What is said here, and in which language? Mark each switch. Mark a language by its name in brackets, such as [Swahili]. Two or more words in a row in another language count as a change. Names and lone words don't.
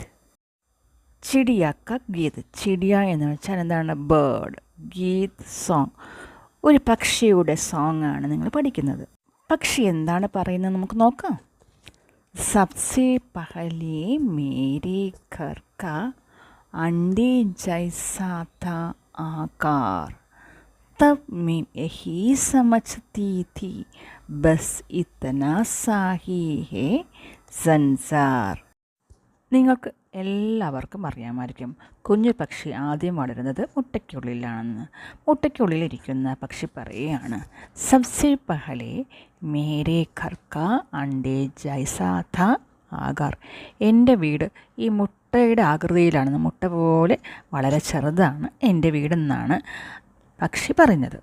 [Hindi] चिड़िया का गीत. [Malayalam] ചിടിയ എന്ന് വെച്ചാൽ എന്താണ്? ബേർഡ്. ഗീത് സോങ്. ഒരു പക്ഷിയുടെ സോങ് ആണ് നിങ്ങൾ പഠിക്കുന്നത്. പക്ഷി എന്താണ് പറയുന്നത് നമുക്ക് നോക്കാം. [Hindi] सबसे पहले मेरे घर का अंडे जैसा था आकार, तब मैं यही समझती थी, बस इतना सा ही है संसार. [Malayalam] നിങ്ങൾക്ക് എല്ലാവർക്കും അറിയാമായിരിക്കും, കുഞ്ഞു പക്ഷി ആദ്യം വളരുന്നത് മുട്ടയ്ക്കുള്ളിലാണെന്ന്. മുട്ടയ്ക്കുള്ളിലിരിക്കുന്ന പക്ഷി പറയുകയാണ്, [Hindi] सबसे पहले मेरे घर का अंडे जैसा था आकार. [Malayalam] എൻ്റെ വീട് ഈ മുട്ടയുടെ ആകൃതിയിലാണ്, മുട്ട പോലെ വളരെ ചെറുതാണ് എൻ്റെ വീടെന്നാണ് പക്ഷി പറഞ്ഞത്.